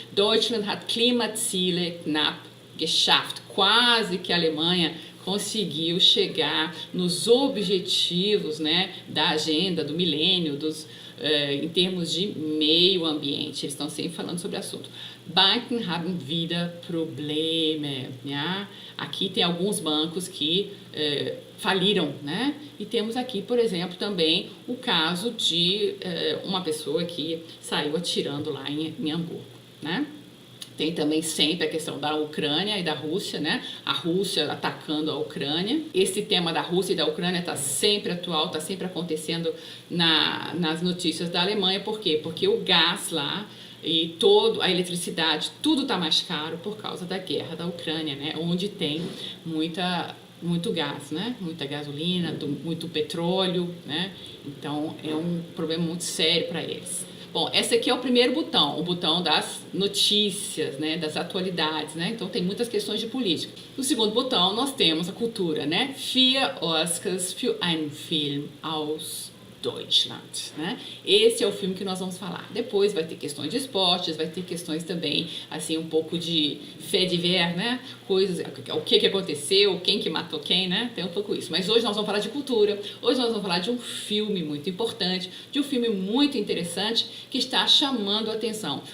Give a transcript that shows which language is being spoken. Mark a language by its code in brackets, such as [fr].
[de] Deutschland hat Klimaziele knapp geschafft. [pt] Quase que a Alemanha conseguiu chegar nos objetivos, né, da agenda, do milênio, em termos de meio ambiente. Eles estão sempre falando sobre o assunto. [de] Banken haben wieder Probleme. Ja? [pt] Aqui tem alguns bancos que faliram, né? E temos aqui, por exemplo, também o caso de uma pessoa que saiu atirando lá em Hamburgo, né? Tem também sempre a questão da Ucrânia e da Rússia, né? A Rússia atacando a Ucrânia. Esse tema da Rússia e da Ucrânia está sempre atual, está sempre acontecendo nas notícias da Alemanha. Por quê? Porque o gás lá e a eletricidade, tudo está mais caro por causa da guerra da Ucrânia, né? Onde tem muito gás, né? Muita gasolina, muito petróleo, né? Então é um problema muito sério para eles. Bom, esse aqui é o primeiro botão, o botão das notícias, né, das atualidades, né? Então tem muitas questões de política. No segundo botão nós temos a cultura, né? [de] 4 Oscars für einen Film aus Deutschland, né? [pt] Esse é o filme que nós vamos falar. Depois vai ter questões de esportes, vai ter questões também, assim, um pouco de fait divers, né? Coisas, o que aconteceu, quem que matou quem, né? Tem um pouco isso. Mas hoje nós vamos falar de cultura, hoje nós vamos falar de um filme muito importante, de um filme muito interessante que está chamando a atenção.